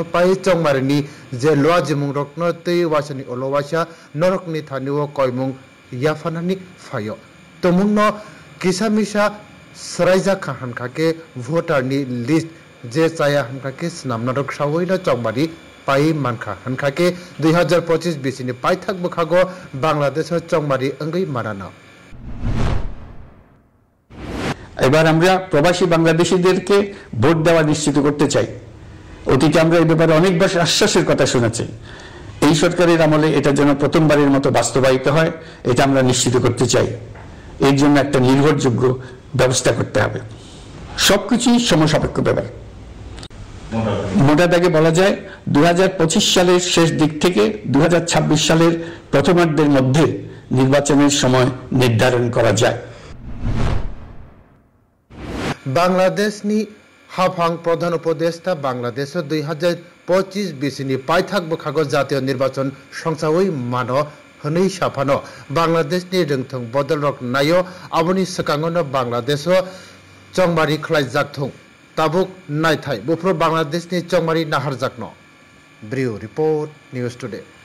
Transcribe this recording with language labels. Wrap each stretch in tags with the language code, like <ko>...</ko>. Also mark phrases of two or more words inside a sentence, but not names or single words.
<trp>पाइ चौमारिनि जे लुआजिमुं रकनो तै वासनि ओलवासा नरकनि थानिओ कयमुं याफानानि फायो तमुंनो किसामिसा सरायजा खाहानखा के भोटारनि लिस्ट जे चाया हनखा के स्नामना रक्षावैनो चौमारि पाइ मानखा हनखा के 2025 बिसिनि पाइथाक बखागो बांग्लादेश चौमारि अंगै माराना</trp> <bn>এবার আমরা প্রবাসী বাংলাদেশীদেরকে ভোট দেওয়া নিশ্চিত করতে চাই অতীতে আমরা এই ব্যাপারে অনেকবার আশ্বাসের কথা শুনেছি এই সরকারের আমলে এটা যেন প্রথমবারের মতো বাস্তবায়িত হয় এটা আমরা নিশ্চিত করতে চাই এর জন্য একটা নির্ভরযোগ্য ব্যবস্থা করতে হবে সবকিছুই সমসাপেক্ষ ব্যাপার মোটা দাগে বলা যায় 2025 সালের শেষ দিক থেকে 2026 সালের প্রথমার্ধের মধ্যে নির্বাচনের সময় নির্ধারণ করা যায়</bn> <trp>बांग्लादेशनि हाफां प्रधान उपदेष्टा बांग्लादेश 2025 बिसिनि पाइथाक बखागो जातीय निर्वाचन संसावै मानो हनै साफानो बांग्लादेशनि रोंथों बदलरक नायो आबनि सकांगनो बांग्लादेश चौमारि ख्लाइजाकथों ताबुक नायथाय बुफ्रो बांग्लादेशनि चौमारि नाहारजाकनो ब्रिउ रिपोर्ट न्यूज टुडे।</trp>